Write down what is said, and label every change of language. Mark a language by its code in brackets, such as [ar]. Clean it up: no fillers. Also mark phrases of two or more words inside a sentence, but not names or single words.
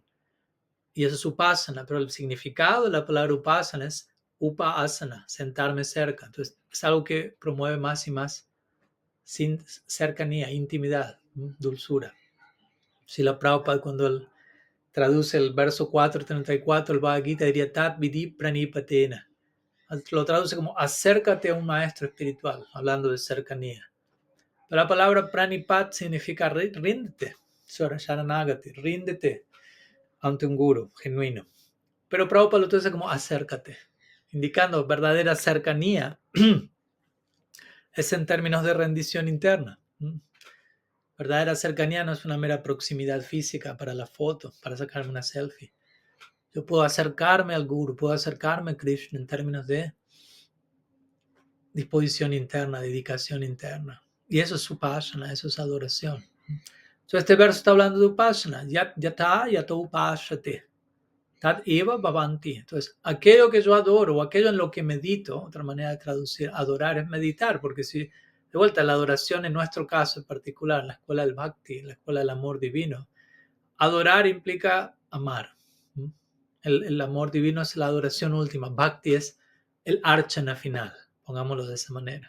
[es] Y eso es upasana, pero el significado de la palabra upasana es upa-asana, sentarme cerca. Entonces, es algo que promueve más y más cercanía, intimidad, dulzura. Srila Prabhupada, cuando él traduce el verso 4:34, el Bhagavad Gita diría [sa] तत् विद्धि प्रणिपातेन. [es] Lo traduce como acércate a un maestro espiritual, hablando de cercanía. Pero la palabra pranipat significa ríndete, sharanagati, ríndete ante un guru genuino. Pero Prabhupada lo traduce como acércate, indicando verdadera cercanía es en términos de rendición interna. Verdadera cercanía no es una mera proximidad física para la foto, para sacarme una selfie. Yo puedo acercarme al Guru, puedo acercarme a Krishna en términos de disposición interna, dedicación interna. Y eso es upasana, eso es adoración. Entonces este verso está hablando de upasana. [sa] यथा यथा उपासते। तत् एव भवन्ति. [es] Entonces, aquello que yo adoro o aquello en lo que medito, otra manera de traducir adorar es meditar, porque si, de vuelta, la adoración en nuestro caso en particular, en la escuela del bhakti, en la escuela del amor divino, adorar implica amar. El amor divino es la adoración última. Bhakti es el archana final, pongámoslo de esa manera.